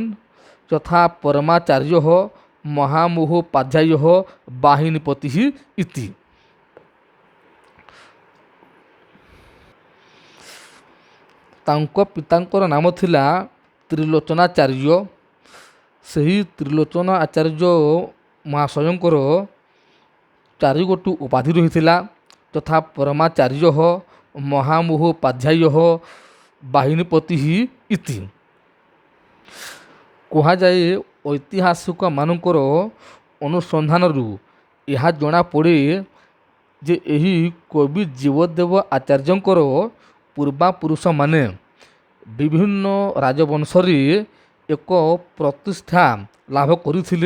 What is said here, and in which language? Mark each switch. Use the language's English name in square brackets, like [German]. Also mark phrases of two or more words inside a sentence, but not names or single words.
[Sanskrit] यथा परमाचार्यः महामहोपाध्यायः वाहिनीपतिः इति। [Odia] ତାଙ୍କ ପିତାଙ୍କର ନାମ ଥିଲା ତ୍ରିଲୋଚନାଚାର୍ଯ୍ୟ। ସେହି त्रिलोचन आचार्य महाशयଙ୍କର ଚାରିଗୋଟି ଉପାଧି ରହିଥିଲା। [Sanskrit] तथा परमाचार्य महामहोपाध्याय वाहिनीपति इति। [Odia] କୁହାଯାଏ ଐତିହାସିକମାନଙ୍କର ଅନୁସନ୍ଧାନରୁ ଏହା ଜଣାପଡ଼େ ଯେ ଏହି କବି ଜୀବଦେବ ଆଚାର୍ଯ୍ୟଙ୍କର ପୂର୍ବାପୁରୁଷମାନେ ବିଭିନ୍ନ ରାଜବଂଶରେ ଏକ ପ୍ରତିଷ୍ଠା ଲାଭ କରିଥିଲେ।